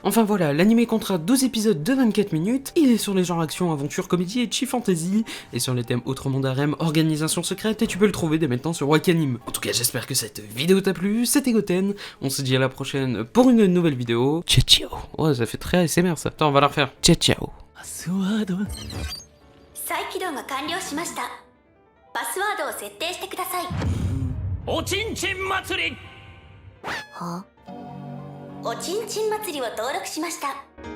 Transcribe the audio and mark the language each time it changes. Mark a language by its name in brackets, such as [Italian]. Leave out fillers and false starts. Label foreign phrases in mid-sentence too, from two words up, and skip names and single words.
[French] Enfin voilà, l'animé comptera 12 épisodes de 24 minutes, il est sur les genres action, aventure, comédie et chi fantasy, et sur les thèmes autrement d'harem, organisation secrète, et tu peux le trouver dès maintenant sur Wakanim. En tout cas j'espère que cette vidéo t'a plu, c'était Goten, on se dit à la prochaine pour une nouvelle vidéo. Ciao ciao. Ouais ça fait très ASMR ça. Attends on va la refaire. Ciao ciao. [Japanese] 再起動が完了しました。パスワードを設定してください。おちんちん祭り。おちんちん祭りを登録しました。